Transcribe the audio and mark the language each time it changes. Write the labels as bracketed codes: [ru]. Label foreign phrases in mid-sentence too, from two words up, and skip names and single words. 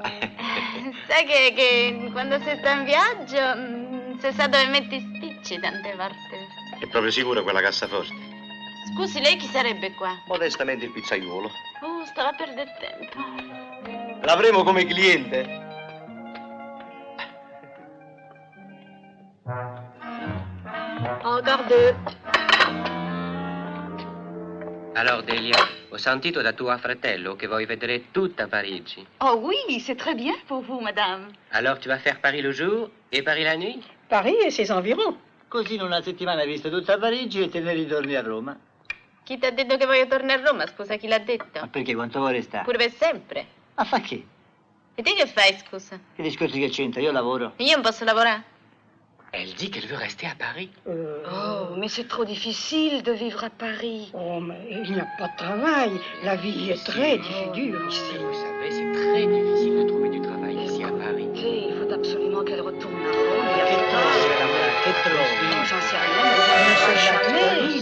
[it] Sai che quando si sta in viaggio, si sa dove metti i sticci tante volte. È proprio sicuro quella cassaforte? Scusi, lei chi sarebbe qua? Modestamente il pizzaiolo. Stava a perdere tempo. L'avremo come cliente. [fr] Encore deux. [it] Alors Delia, ho sentito da tuo fratello che vuoi vedere tutta Parigi. [fr] Oh oui, c'est très bien pour vous, madame. Alors tu vas faire Paris le jour et Paris la nuit? Paris e ses environs. [it] così in una settimana hai visto tutta Parigi e te ne ritorni a Roma. Chi ti ha detto che voglio tornare a Roma? Scusa, chi l'ha detto? Ma perché? Quanto vuoi restare? Pure per sempre. Ma fa che? E te che fai, scusa? Che discorsi che c'entra? Io lavoro. Io non posso lavorare? [fr] Elle dit qu'elle veut rester à Paris. Oh, mais c'est trop difficile de vivre à Paris. Oh, mais il n'y a pas de travail. La vie est très dure ici. Vous savez, c'est très difficile de trouver du travail ici à Paris. Il faut absolument qu'elle retourne à Rome. Oh, j'en sais rien, mais je ne sais jamais.